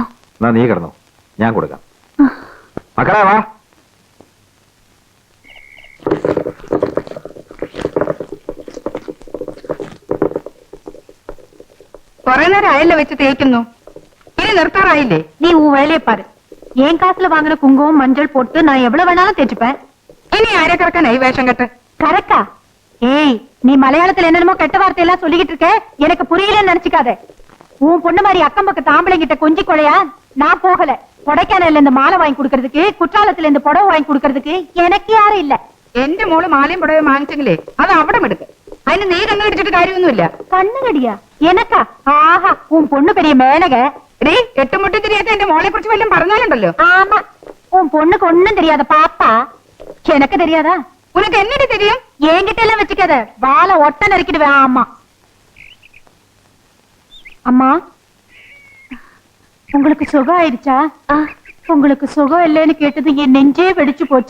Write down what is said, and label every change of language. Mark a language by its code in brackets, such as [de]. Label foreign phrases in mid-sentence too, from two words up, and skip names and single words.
[ml] എന്നാ നീ കിടന്നോ, ഞാൻ കൊടുക്കാം. മക്കളെ വാ. കുറെ നേരം അയല്ല വെച്ച് തേക്കുന്നു. ഇനി നിർത്താറായില്ലേ? [ta] நீ உன் வேலையை பாரு. என் காசுல வாங்கின குங்குமம் மஞ்சள் போட்டு நான் எவ்வளவு வேணாலும் தேய்ச்சுப்பேன். [ml] ഇനി ആരെ കിറക്കാനായി വേഷം കെട്ട്? [ta] கரெக்டா? ஏய், நீ மலையாளத்துல என்னென்னமோ கெட்ட வார்த்தை எல்லாம் சொல்லிக்கிட்டு இருக்க. எனக்கு புரியலன்னு நினைச்சுக்காத. உன் பொண்ணு மாதிரி அக்கம் பக்கத்து ஆம்பளைங்கிட்ட கொஞ்சி கொலையா நான் போகல. கொடைக்கானல்ல இந்த மாலை வாங்கி கொடுக்கறதுக்கு, குற்றாலத்துல இந்த புடவை வாங்கி கொடுக்கறதுக்கு எனக்கு யாரும் இல்ல. [ml] എന്റെ മോള് മാലയും പുടവയും വാങ്ങിച്ചെങ്കിലേ അത് അവിടെ എടുക്ക്. അതിന് നീ കണ്ണു കടിച്ചിട്ട് കാര്യമൊന്നുമില്ല. [ta] கண்ணுகடியா எனக்கா? ஆஹா, உன் பொண்ணு பெரிய மேனக. [ml] എടീ, എട്ടുമുട്ടി തിരിയാത്ത എന്റെ മോളെ കുറിച്ച് വല്ലതും പറഞ്ഞാലുണ്ടല്ലോ. [ta] ஆமா, உன் பொண்ணுக்கு ஒண்ணும் தெரியாத பாப்பா. எனக்கு தெரியாதா? உனக்கு என்னடி தெரியும்? என்கிட்ட எல்லாம் வச்சுக்காத. வாழை ஒட்ட நறுக்கிடுவேன். ஆமா. அம்மா, உங்களுக்கு சுகம் ஆயிடுச்சா? உங்களுக்கு சுகம் இல்லைன்னு கேட்டது என் நெஞ்சே வெடிச்சு போச்சு.